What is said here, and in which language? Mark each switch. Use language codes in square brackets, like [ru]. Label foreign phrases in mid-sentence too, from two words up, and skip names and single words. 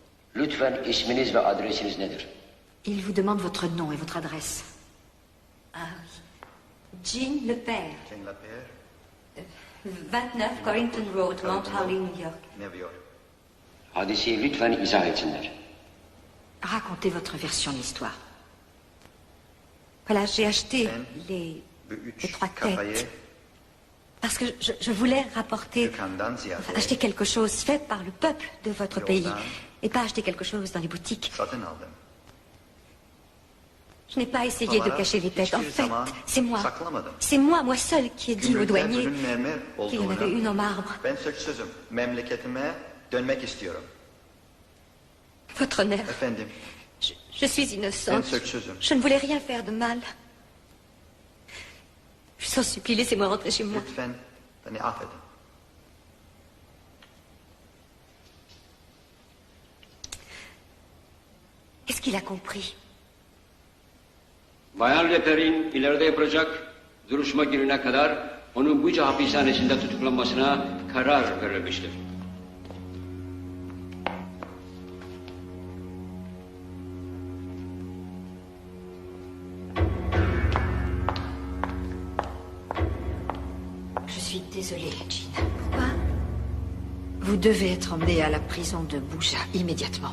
[tr] Lütfen isminiz ve adresiniz nedir? [fr] Il vous demande votre nom et votre adresse. Ah oui. Jean Lepère. Jane Lapierre, 29 Corrington Road, Mount Holly, New York. New York. [tr] Hadiseyi lütfen izah etsinler. [fr] Racontez votre version de l'histoire. Voilà, j'ai acheté [tr] Ben, [fr] les [tr] Bu [fr] trois [tr] kafayı [fr] têtes. Parce que je voulais rapporter, [tr] dükkandan ziyade [fr] acheter quelque chose fait par le peuple de votre pays. [tr] Yoldan [fr] Et pas acheter quelque chose dans les boutiques. [tr] satın aldım. [fr] Je n'ai pas essayé de [tr] Onlara [fr] cacher les têtes. En [tr] hiçbir [fr] fait, [tr] zaman [fr] c'est moi. [tr] saklamadım. [fr] C'est moi seul qui ai dit au [tr] Gümrükte [fr] douanier [tr] ürün mermer [fr] qu'il y en avait [tr] olduğunu, [fr] une en marbre. [tr] ben suçsuzum. Memleketime dönmek istiyorum. [fr] Votre honneur, [tr] Efendim, [fr] je suis [tr] ben [fr] innocente. [tr] suçsuzum. [fr] Je ne voulais rien faire de mal. Je vous en supplie, laissez-moi rentrer chez moi. [tr] Lütfen beni affedin. [fr] Est-ce qu'il a compris? [tr] Bayan Leper'in ileride yapılacak duruşma gününe kadar onun Buca hapishanesinde tutuklanmasına karar verilmiştir. [fr] Je suis désolée, Jean. Pourquoi? Vous devez être emmenée à la prison de Bouja immédiatement.